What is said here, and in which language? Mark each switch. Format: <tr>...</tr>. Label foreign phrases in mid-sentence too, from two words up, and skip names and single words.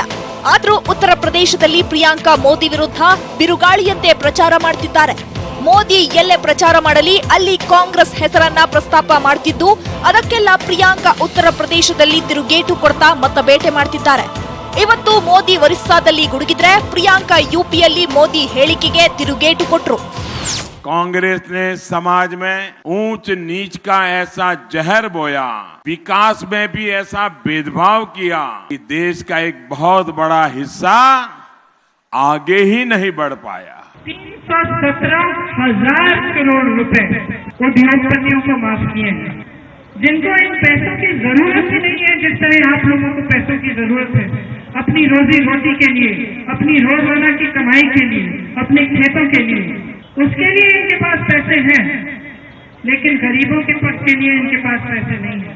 <kn>ಆದ್ರೂ ಉತ್ತರ ಪ್ರದೇಶದಲ್ಲಿ ಪ್ರಿಯಾಂಕಾ ಮೋದಿ ವಿರುದ್ಧ ಬಿರುಗಾಳಿಯಂತೆ ಪ್ರಚಾರ ಮಾಡ್ತಿದ್ದಾರೆ. ಮೋದಿ ಎಲ್ಲೇ ಪ್ರಚಾರ ಮಾಡಲಿ ಅಲ್ಲಿ ಕಾಂಗ್ರೆಸ್ ಹೆಸರನ್ನ ಪ್ರಸ್ತಾಪ ಮಾಡ್ತಿದ್ದು, ಅದಕ್ಕೆಲ್ಲ ಪ್ರಿಯಾಂಕಾ ಉತ್ತರ ಪ್ರದೇಶದಲ್ಲಿ ತಿರುಗೇಟು ಕೊಡ್ತಾ ಮತಬೇಟೆ ಮಾಡ್ತಿದ್ದಾರೆ. ಇವತ್ತು ಮೋದಿ ಒರಿಸ್ಸಾದಲ್ಲಿ ಗುಡುಗಿದ್ರೆ, ಪ್ರಿಯಾಂಕಾ ಯುಪಿಯಲ್ಲಿ ಮೋದಿ ಹೇಳಿಕೆಗೆ ತಿರುಗೇಟು ಕೊಟ್ರು.</kn> <hi>कांग्रेस ने समाज में ऊंच नीच का ऐसा जहर बोया, विकास में भी ऐसा भेदभाव किया कि देश का एक बहुत बड़ा हिस्सा आगे ही नहीं बढ़ पाया। 317,000 करोड़ रुपए उद्योगपतियों को माफ किए हैं, जिनको इन पैसों की जरूरत ही नहीं है, जिस तरह आप लोगों को पैसों की जरूरत है अपनी रोजी रोटी के लिए, अपनी रोजाना की कमाई के लिए, अपने खेतों के लिए, उसके लिए इनके पास पैसे हैं, लेकिन गरीबों के पक्ष के लिए इनके पास पैसे नहीं है।</hi>